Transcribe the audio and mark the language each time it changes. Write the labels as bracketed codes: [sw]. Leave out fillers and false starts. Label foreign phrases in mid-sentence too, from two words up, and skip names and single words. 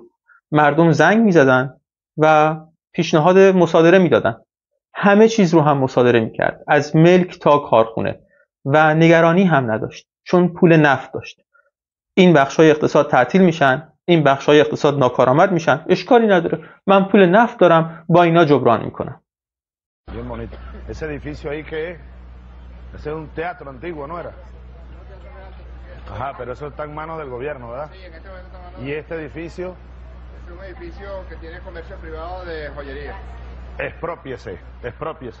[fa] مردم زنگ میزدن و پیشنهاد مصادره میدادن، همه چیز رو هم مصادره میکرد، از ملک تا کارخونه و نگرانی هم نداشت چون پول نفت داشت. این بخشای اقتصاد تعطیل میشن، این بخشای اقتصاد ناکارآمد میشن، اشکالی نداره، من پول نفت دارم، با اینا جبران میکنم. [es] Bien bonito. Ese edificio ahí que es, ese es un teatro antiguo, ¿no era? Ajá, pero eso está en manos del gobierno, ¿verdad? Sí, en este momento está en manos. ¿Y este edificio? Es un edificio que tiene comercio privado de joyería. Expropiese.